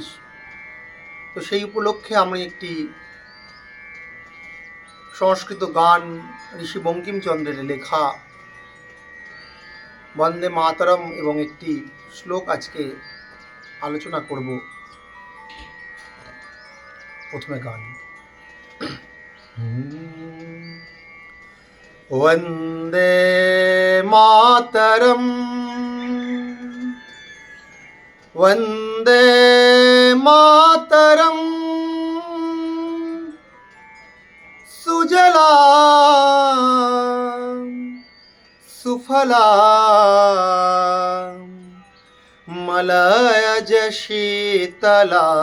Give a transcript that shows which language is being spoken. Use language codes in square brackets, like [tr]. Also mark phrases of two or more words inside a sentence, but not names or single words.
[bn] তো সেই উপলক্ষে আমি একটি সংস্কৃত গান ঋষি বঙ্কিমচন্দ্রের লেখা বন্দে মাতরম এবং একটি শ্লোক আজকে আলোচনা করব। প্রথমে গান। [sa] वन्दे मातरम् वन्दे मातरम् सुजला सुफला मलयज शीतला